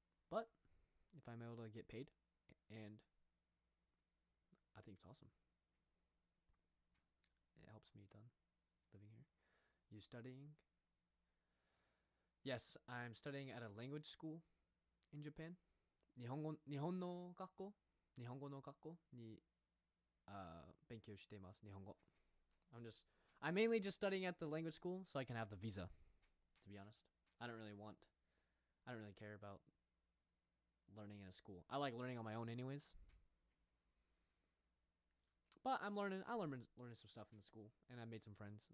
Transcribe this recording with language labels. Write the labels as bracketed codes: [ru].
[en] But if I'm able to get paid, and I think it's awesome. It helps me done living here. You studying? Yes, I'm studying at a language school in Japan. [ja] 日本語の学校に勉強しています。日本語. [en] I'm mainly just studying at the language school so I can have the visa, to be honest. I don't really care about learning in a school. I like learning on my own anyways. But I learned some stuff in the school, and I made some friends.